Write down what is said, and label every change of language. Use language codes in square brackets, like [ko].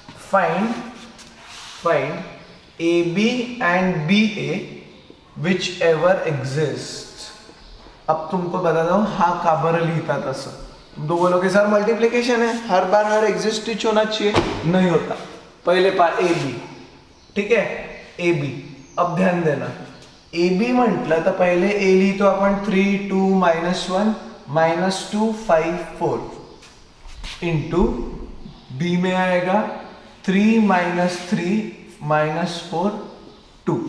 [en] Find AB and BA whichever exist. [hi] अब तुमको बताता हूं [mr] हा का बरं लिहिता तसं. [hi] तुम तो बोलोगे सर मल्टीप्लिकेशन है, हर बार हर एग्जिस्ट ही होना चाहिए. नहीं होता. पहले पार्ट AB, ठीक है AB. अब ध्यान देना [mr] AB म्हटलं तर पहिले A लिहितो आपण 3 2 -1 -2 5 4 इंटू B [hi] में आएगा [mr] 3 -3 -4 2.